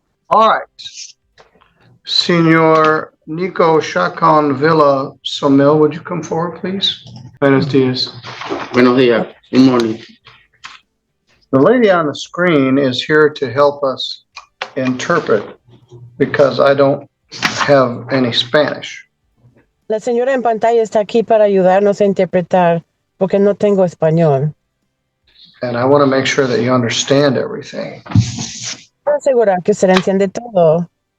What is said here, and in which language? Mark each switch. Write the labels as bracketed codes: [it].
[en] All right. Senor Nico Chacon Villa Somil, would you come forward, please? [es] Buenos dias. Buenos días. [en] Good morning. The lady on the screen is here to help us interpret because I don't have any Spanish. [es] La señora en pantalla está aquí para ayudarnos a interpretar porque no tengo español. [en] And I want to make sure that you understand everything. [es] Quiero asegurar que se le entiende todo.